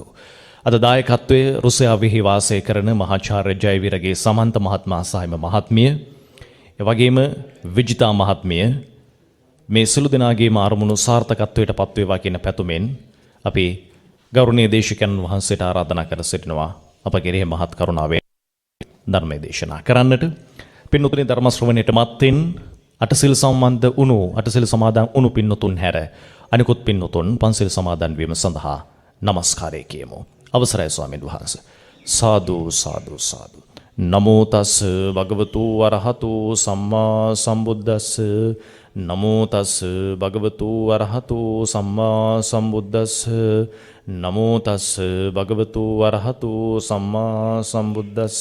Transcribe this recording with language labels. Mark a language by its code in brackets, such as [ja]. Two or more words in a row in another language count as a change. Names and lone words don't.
[si] අද දායකත්වයේ රුසියාවෙහි වාසය කරන මහාචාර්ය ජයවීරගේ සමන්ත මහත්මයා සහිම මහත්මිය, එවැගේම විජිතා මහත්මිය මේ සිළු දෙනාගේම අරමුණු සාර්ථකත්වයට පත්වේවා කියන පැතුමෙන් අපි ගෞරවනීය දේශිකානන් වහන්සේට ආරාධනා කර සිටිනවා අප කෙරෙහි මහත් කරුණාවෙන් ධර්මයේ දේශනා කරන්නට. පින්වතුනි, ධර්ම ශ්‍රවණයට මත්ෙන් අටසිල් සම්බන්ධ වුණු අටසිල් සමාදන් වුණු පින්වතුන් හැර අනිකුත් පින්වතුන් පන්සිල් සමාදන් වීම සඳහා নমස්කාරය කියමු. අවසරයි ස්වාමීන් වහන්සේ. සාදු සාදු සාදු. [pi] නමෝ තස් භගවතු වරහතු සම්මා සම්බුද්දස්ස නමෝ තස් භගවතු වරහතු සම්මා සම්බුද්දස්ස නමෝ තස් භගවතු වරහතු සම්මා සම්බුද්දස්ස